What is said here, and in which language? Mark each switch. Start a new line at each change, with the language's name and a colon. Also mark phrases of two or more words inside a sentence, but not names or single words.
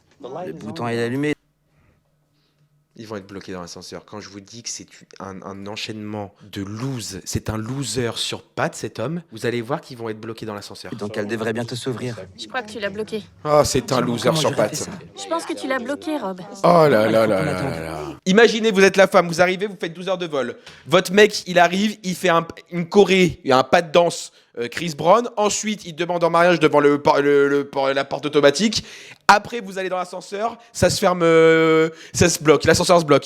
French: Le bouton est allumé. Ils vont être bloqués dans l'ascenseur. Quand je vous dis que c'est un enchaînement de lose, c'est un loser sur pattes, cet homme, vous allez voir qu'ils vont être bloqués dans l'ascenseur. Donc elle devrait bientôt s'ouvrir. Je crois que tu l'as bloqué. Ah, c'est un loser Comment sur j'aurais fait pattes. ça? Je pense que tu l'as bloqué, Rob. Oh là là là là là là. Imaginez, vous êtes la femme, vous arrivez, vous faites 12 heures de vol. Votre mec, il arrive, il fait une choré, il y a un pas de danse, Chris Brown. Ensuite, il demande en mariage devant la porte automatique. Après, vous allez dans l'ascenseur, ça se ferme, ça se bloque, l'ascenseur se bloque.